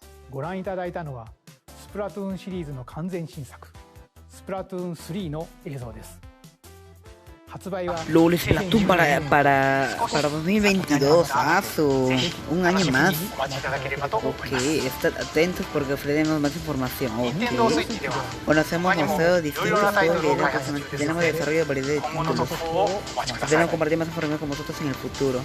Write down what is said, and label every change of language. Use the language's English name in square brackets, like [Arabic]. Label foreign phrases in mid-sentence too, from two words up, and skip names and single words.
[Japanese] ご覧いただいたのはスプラトゥーンシリーズの完全新作スプラトゥーン3の映像です。 [Spanish] LOL Splatoon para 2022, un año más. Ok, estad atentos porque ofreceremos más información. Okay. Bueno, hacemos museos distintos tenemos desarrollo de variedad de títulos. Esperamos compartir más información con vosotros en el futuro.